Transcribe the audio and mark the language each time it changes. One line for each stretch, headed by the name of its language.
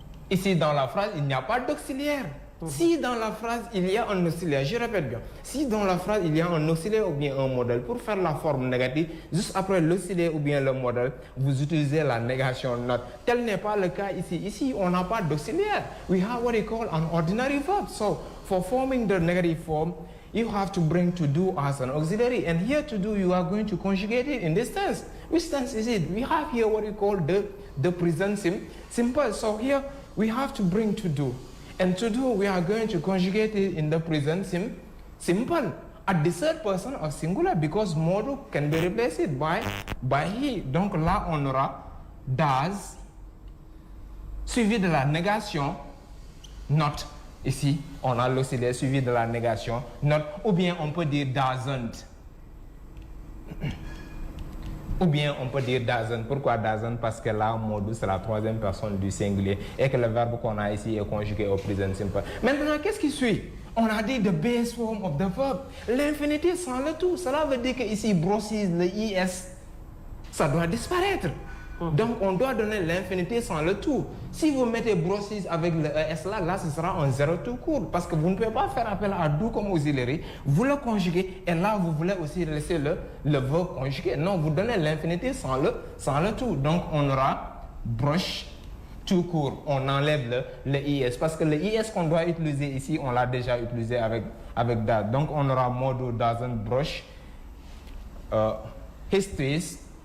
French: Ici dans la phrase, il n'y a pas d'auxiliaire. Si dans la phrase il y a un auxiliaire, je répète bien, si dans la phrase il y a un auxiliaire ou bien un modèle, pour faire la forme négative, juste après l'auxiliaire ou bien le modèle, vous utilisez la négation not. Tel n'est pas le cas ici. Ici, on n'a pas d'auxiliaire.
English: We have what we call an ordinary verb. So, for forming the negative form, you have to bring to do as an auxiliary. And here to do, you are going to conjugate it in this tense. Which tense is it? We have here what we call the present simple. So here, we have to bring to do. And to do, we are going to conjugate it in the present simple. At the third person of singular, because Modu can be replaced by he.
French: Donc là, on aura does, suivi de la négation not. Ici, on a l'auxiliaire suivi de la négation not. Ou bien on peut dire doesn't. Ou bien on peut dire doesn't. Pourquoi doesn't? Parce que là, Modu, c'est la troisième personne du singulier et que le verbe qu'on a ici est conjugué au present simple. Maintenant, qu'est-ce qui suit? On a dit
English: the base form of the verb.
French: L'infinitif sans le tout. Cela veut dire que ici, brushes, le is, ça doit disparaître. Donc, on doit donner l'infinitif sans le tout. Si vous mettez brushes avec le es là, ce sera un zéro tout court. Parce que vous ne pouvez pas faire appel à do comme auxiliaire. Vous le conjuguez et là, vous voulez aussi laisser le verbe conjugué. Non, vous donnez l'infinitif sans le tout. Donc, on aura brush tout court. On enlève le is. Parce que le is qu'on doit utiliser ici, on l'a déjà utilisé avec that. Donc, on aura
English: Modu doesn't brush his teeth.